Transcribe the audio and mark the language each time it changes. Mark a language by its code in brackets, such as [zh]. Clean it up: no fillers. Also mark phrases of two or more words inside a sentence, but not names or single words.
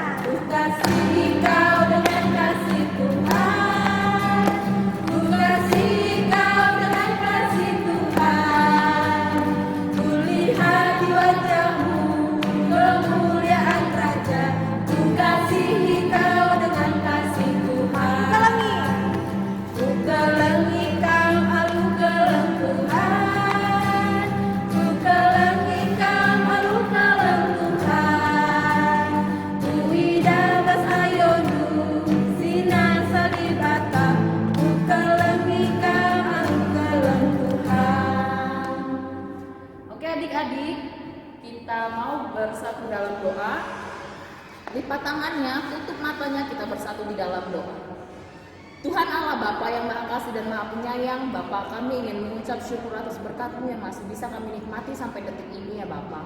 [id] Ku kasihi Kau dengan kasih Tuhan. Ku kasihi Kau dengan kasih Tuhan. Ku lihat di wajah-Mu kemuliaan Raja. Ku kasihi Kau dengan kasih Tuhan. Ulangi. [btx] Ku kelengi Kau alu-keleng Tuhan. Ku kelengi Kau alu-keleng Tuhan. Ku idabas ayonu sinar salibata. Ku kelengi Kau alu-keleng Tuhan. [id] Oke adik-adik, kita mau bersatu dalam doa. Lipat tangannya, tutup matanya, kita bersatu di dalam doa. Tuhan Allah Bapa yang Maha Kasih dan Maha Penyayang, Bapa, kami ingin mengucap syukur atas berkat-Mu yang masih bisa kami nikmati sampai detik ini ya Bapa.